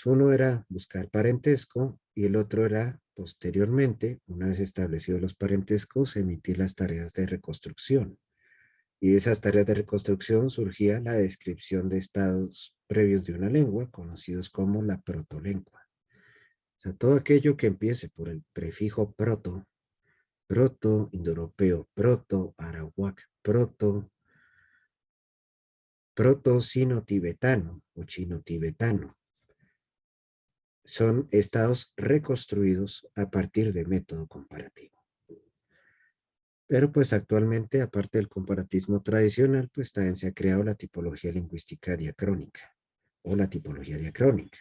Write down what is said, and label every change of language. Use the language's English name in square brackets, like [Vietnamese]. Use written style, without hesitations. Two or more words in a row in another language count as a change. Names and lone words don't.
[Spanish] Uno era buscar parentesco y el otro era, posteriormente, una vez establecidos los parentescos, emitir las tareas de reconstrucción. Y de esas tareas de reconstrucción surgía la descripción de estados previos de una lengua, conocidos como la protolengua. O sea, todo aquello que empiece por el prefijo proto, proto-indoeuropeo, proto-arawak, proto-sino-tibetano o chino-tibetano, son estados reconstruidos a partir de método comparativo. Pero pues actualmente, aparte del comparatismo tradicional, pues también se ha creado la tipología lingüística diacrónica o la tipología diacrónica.